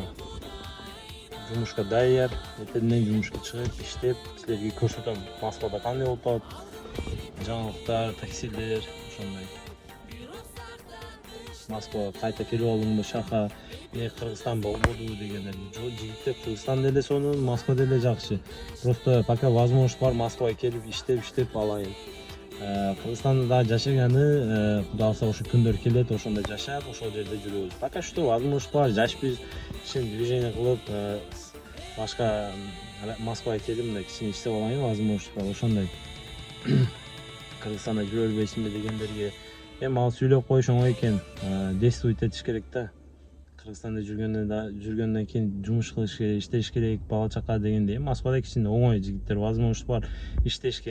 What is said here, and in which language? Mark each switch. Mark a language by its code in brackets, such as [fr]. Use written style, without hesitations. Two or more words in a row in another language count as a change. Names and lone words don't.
[ky] Жумушка даяр, эртеден жумушка чыгып, иштеп, силерге көрсөтөм Москвада кандай болуп атат. Жаңылыктар, таксилер, ошондой. Москвага кайта келип алдымбы шаха, Кыргызстан болбоду дегендер. Жок, жигиттер, Кыргызстан деле сонун, Москва деле жакшы. [ru] Просто пока возможность [ky] бар Москвага келип иштеп алайын. Кыргызстанда да жашаганы, Кудай алса ошо күндөр келет, ошондо жашап, ошол жерде жүрөбүз. [ru] Пока что возможность [ky] бар, жашпыз, кичине движение кылып, башка Москвага келип, мындай кичине иштеп алайын, возможность бар, ошондой. Кыргызстанда жүрө бербейсиңби дегендерге, эми ал сүйлөп коюш оңой экен, действовать этиш керек да. Кыргызстанда жүргөндөн кийин жумуш кылыш керек, иштеш керек, бала чака дегенде, Москвада кичине оңой жигиттер, возможность бар иштешке.